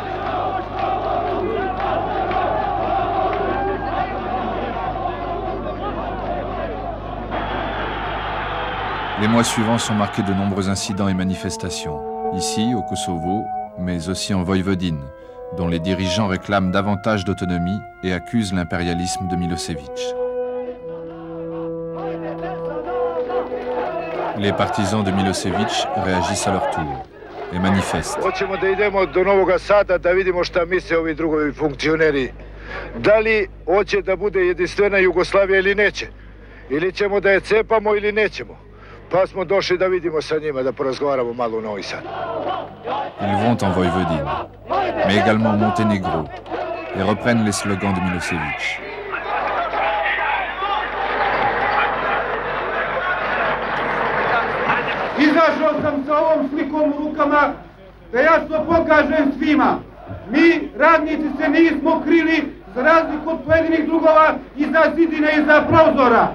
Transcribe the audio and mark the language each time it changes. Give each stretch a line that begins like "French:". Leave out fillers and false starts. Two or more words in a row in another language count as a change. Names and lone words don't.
French: Les mois suivants sont marqués de nombreux incidents et manifestations, ici au Kosovo, mais aussi en Voïvodine, dont les dirigeants réclament davantage d'autonomie et accusent l'impérialisme de Milošević. Les partisans de Milosevic réagissent à leur tour et manifestent.
Serbian: Hoćemo da idemo do Novog Sada da vidimo šta misle ovi drugovi funkcioneri. Da li hoće da bude jedinstvena Jugoslavija ili neće? Ili ćemo da je cepamo ili nećemo? Pa smo došli da vidimo sa njima, da porazgovaramo malo u Novi Sad.
French: Ils vont en Voïvodine, mais également au Monténégro, et reprennent les slogans de Milosevic.
Serbian: Izašao sam sa ovom slikom u rukama da jasno pokažem svima. Mi, radnici, se nismo krili za razliku od pojedinih drugova iza zidine i iza prozora.